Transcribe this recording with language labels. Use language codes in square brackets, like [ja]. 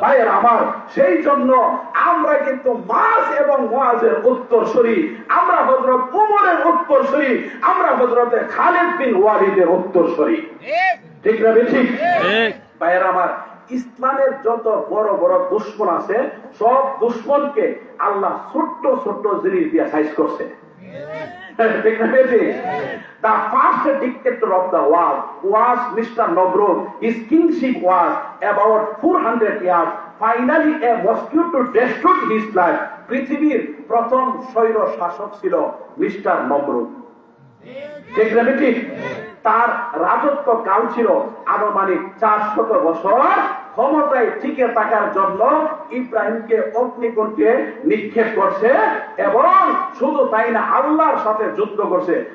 [bn] ভাইয়ের আমার, সেই জন্য আমরা কিন্তু মাস এবং মুআজের উত্তরসূরি, আমরা হযরত উমরের উত্তরসূরি, আমরা হযরতে খালিদ বিন ওয়ালিদের উত্তরসূরি। ঠিক না ঠিক? ভাইয়ের আমার, ইসলামের যত বড় বড় দুশমন আছে, সব দুশমনকে আল্লাহ ছোট্ট ছোট্ট জিনিস দিয়ে সাইজ করছে। ঠিক না ঠিক? [en] The first dictator of the world was Mr. Nomrud. His kingship was about 400 years. Finally, a mosquito destroyed his life. [bn] পৃথিবীর প্রথম স্বৈর শাসক ছিল মিস্টার নমরুদ। ঠিক না ঠিক? তার রাজত্ব কাল ছিল আনুমানিক 400 বছর। ক্ষমতায় টিকে থাকার জন্য ইব্রাহিমকে অগ্নিকুণ্ডে নিক্ষেপ করছে, এবং শুধু তাই না, আল্লাহর সাথে যুদ্ধ করছে।